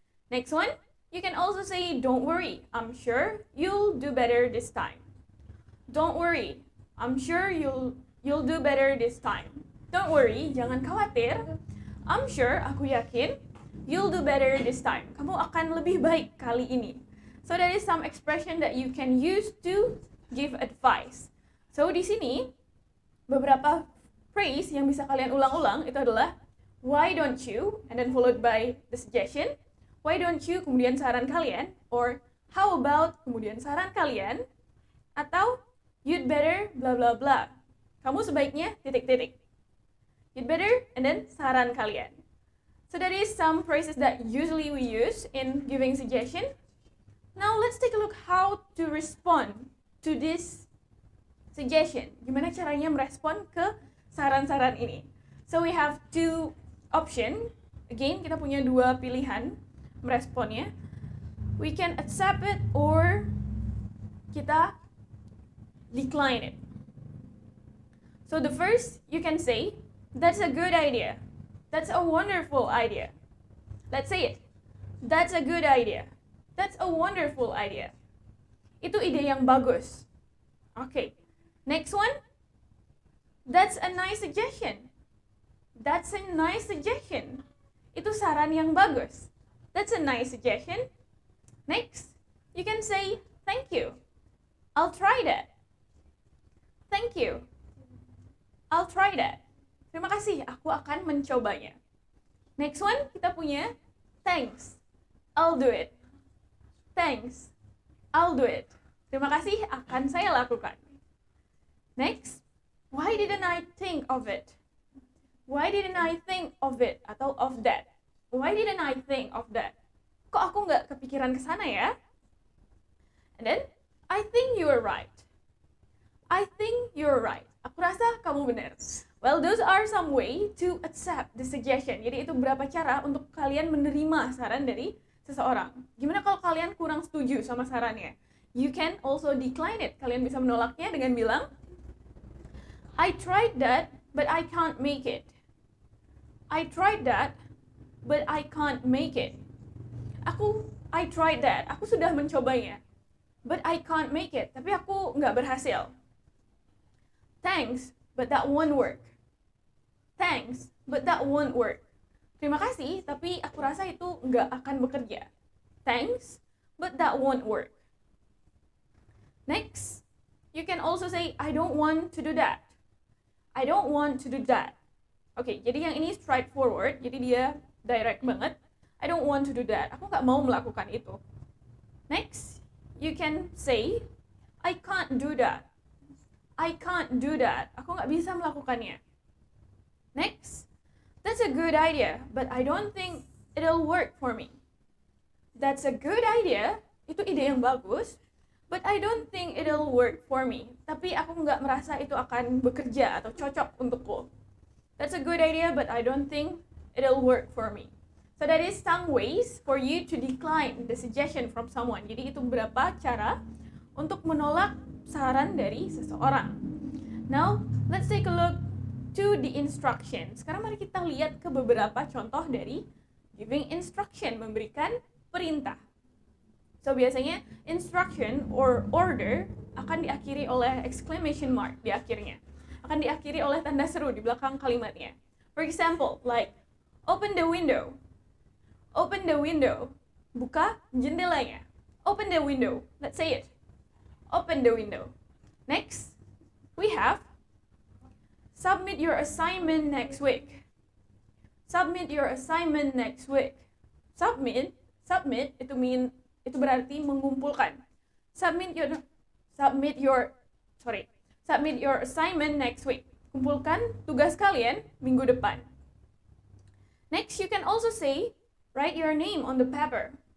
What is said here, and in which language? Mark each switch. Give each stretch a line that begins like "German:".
English: Next one, you can also say, don't worry. I'm sure you'll do better this time. Don't worry. I'm sure you'll do better this time. Don't worry,
Indonesian: jangan khawatir.
English: I'm sure,
Indonesian: aku yakin,
English: you'll do better this time.
Indonesian: Kamu akan lebih baik kali ini.
English: So that is some expression that you can use to give advice. So
Indonesian: di sini beberapa
English: phrase
Indonesian: yang bisa kalian ulang-ulang itu adalah
English: why don't you, and then followed by the suggestion. Why don't you,
Indonesian: kemudian saran kalian,
English: or how about, kemudian saran kalian, atau you'd better blah blah blah.
Indonesian: Kamu sebaiknya titik-titik.
English: You'd better, and then
Indonesian: saran kalian.
English: So that is some phrases that usually we use in giving suggestion. Now let's take a look how to respond to this suggestion.
Indonesian: Gimana caranya merespon ke saran-saran ini?
English: So we have two option.
Indonesian: Again, kita punya dua pilihan meresponnya.
English: We can accept it or kita decline it. So the first, you can say, that's a good idea. That's a wonderful idea. Let's say it. That's a good idea. That's a wonderful idea.
Indonesian: Itu ide yang bagus.
English: Okay. Next one. That's a nice suggestion. That's a nice suggestion.
Indonesian: Itu saran yang bagus.
English: That's a nice suggestion. Next. You can say, thank you. I'll try that. Thank you. I'll try that.
Indonesian: Terima kasih, aku akan mencobanya.
English: Next one,
Indonesian: kita punya
English: thanks. I'll do it. Thanks. I'll do it.
Indonesian: Terima kasih, akan saya lakukan.
English: Next, why didn't I think of it? Why didn't I think of it? Atau of that. Why didn't I think of that?
Indonesian: Kok aku nggak kepikiran ke sana ya?
English: And then, I think you're right. I think you're right.
Indonesian: Aku rasa kamu benar.
English: Well, those are some way to accept the suggestion.
Indonesian: Jadi itu beberapa cara untuk kalian menerima saran dari seseorang. Gimana kalau kalian kurang setuju sama sarannya?
English: You can also decline it.
Indonesian: Kalian bisa menolaknya dengan bilang,
English: I tried that, but I can't make it. I tried that, but I can't make it. I tried that.
Indonesian: Aku sudah mencobanya,
English: but I can't make it.
Indonesian: Tapi aku nggak berhasil.
English: Thanks, but that won't work. Thanks, but that won't work.
Indonesian: Terima kasih, tapi aku rasa itu nggak akan bekerja.
English: Thanks, but that won't work. Next, you can also say, I don't want to do that. I don't want to do that.
Indonesian: Oke, jadi yang ini
English: straightforward,
Indonesian: jadi dia
English: direct banget. I don't want to do that.
Indonesian: Aku nggak mau melakukan itu.
English: Next, you can say, I can't do that. I can't do that.
Indonesian: Aku nggak bisa melakukannya.
English: Next, that's a good idea, but I don't think it'll work for me. That's a good idea,
Indonesian: itu ide yang bagus,
English: but I don't think it'll work for me.
Indonesian: Tapi aku nggak merasa itu akan bekerja atau cocok untukku.
English: That's a good idea, but I don't think it'll work for me. So that is some ways for you to decline the suggestion from someone.
Indonesian: Jadi itu beberapa cara untuk menolak saran dari seseorang.
English: Now, let's take a look to the instruction.
Indonesian: Sekarang mari kita lihat ke beberapa contoh dari
English: giving instruction,
Indonesian: memberikan perintah. So biasanya instruction or order akan diakhiri oleh exclamation mark di akhirnya. Akan diakhiri oleh tanda seru di belakang kalimatnya.
English: For example, like open the window. Open the window.
Indonesian: Buka jendelanya.
English: Open the window. Let's say it. Open the window. Next, we have submit your assignment next week. Submit your assignment next week.
Indonesian: Submit itu berarti mengumpulkan.
English: Submit your assignment next week.
Indonesian: Kumpulkan tugas kalian minggu depan.
English: Next, you can also say write your name on the paper.